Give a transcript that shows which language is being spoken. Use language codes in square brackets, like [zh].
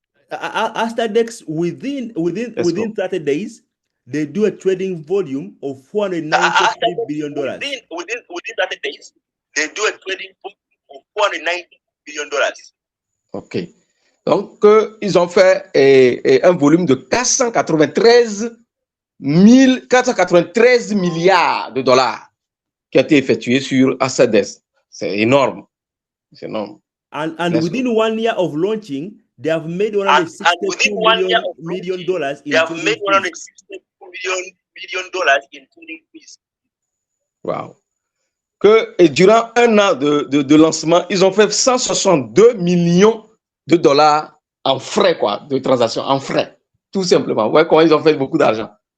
[en] Astadex, within 30 days, they do a trading volume of $493 billion. Within 30 days, they do a trading volume of $490 billion. Ok. [fr] Donc, ils ont fait un volume de 493 milliards de dollars qui a été effectué sur Astadex. C'est énorme. [en] And within 1 year of launching, they have made $162 million in trading fees. Wow. [fr] Et durant 1 an de lancement, ils ont fait 162 millions de dollars en frais, de transactions, en frais. Tout simplement. Ouais, ils ont fait beaucoup d'argent.